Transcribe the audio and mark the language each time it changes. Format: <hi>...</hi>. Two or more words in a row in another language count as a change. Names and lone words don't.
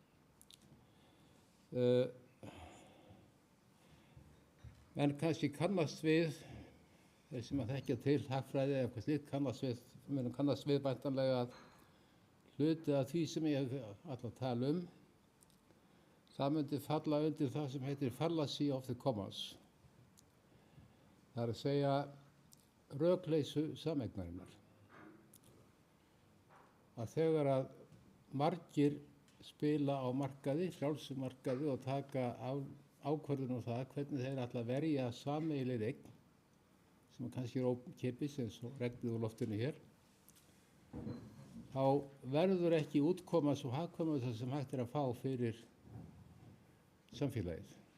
<is>Menn kannski kannast við, þeir sem að þekkja til hagfræði eða eitthvað slíkt, kannast við væntanlega að hluti af því sem ég ætla að tala um, það myndi falla undir það sem heitir</is> <en>fallacy of the commons.</en> <is>Það er að segja rökleysu sameignarinnar. Að þegar að margir spila á markaði, frjálsum markaði og taka ákvörðun um það hvernig þeir ætla að verja sameiginlegri eign, sem kannski er ókeypis eins og regnið úr loftinu hér, þá verður ekki útkoma svo hagkvæma það sem hægt er að fá fyrir samfélagið.</is>